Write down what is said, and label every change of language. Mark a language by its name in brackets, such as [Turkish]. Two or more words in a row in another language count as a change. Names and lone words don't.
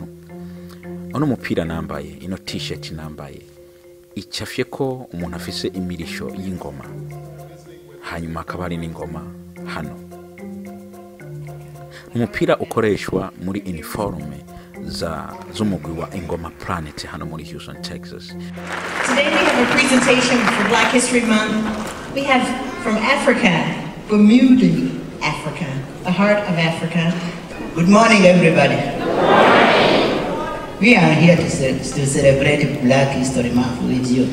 [Rundi] Ono mupira nambaye, ino t-shirt nambaye, icafye ko umuntu afise imirisho y'ingoma, hanyuma akaba ari n'ingoma hano. Umupira ukoreshwa muri uniforme z'umugwi wa Ingoma Planet hano muri Houston, Texas. [English] Today we have a presentation for Black History Month. We have from Africa, Bermuda, Africa, the heart of Africa. Good morning, everybody. Good morning. We are here to celebrate Black History Month with you.